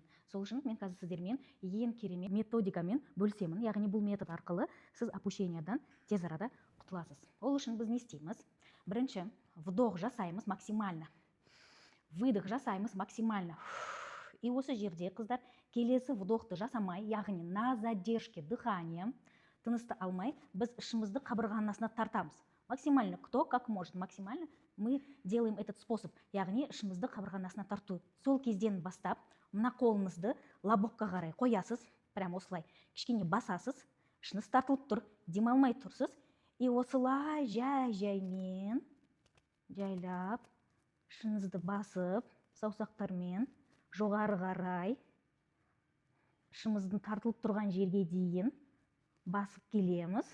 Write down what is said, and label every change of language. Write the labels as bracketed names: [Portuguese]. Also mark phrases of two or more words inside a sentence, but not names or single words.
[Kazakh] Сол үшін мен қазір сіздермен ең керемет методикамен бөлісемін. Яғни бұл метод арқылы сіз опущениядан тез арада құтыласыз. Ол үшін біз не істейміз? Бірінші, вдох жасаймыз максимально. Выдох жасаймыз максимально. И осы жерде, қыздар, келесі вдохты жасамай, яғни [Russian] на задержке дыхания, [Kazakh] тынысты алмай, біз ішімізді қабырғаның астына тартамыз. [Russian] Максимально, кто как может, максимально мы делаем этот способ, [Kazakh] яғни ішімізді қабырғаның астына тарту. Сол кезден бастап, мына қолыңызды лобокқа қарай қоясыз, прям осылай, кішкене басасыз, ішіңіз тартылып тұр, демалмай тұрсыз, и осылай жаймен, жайлап, ішіңізді басып, саусақтармен жоғары қарай, ішіміздің тартылып тұрған жерге дейін басып келеміз.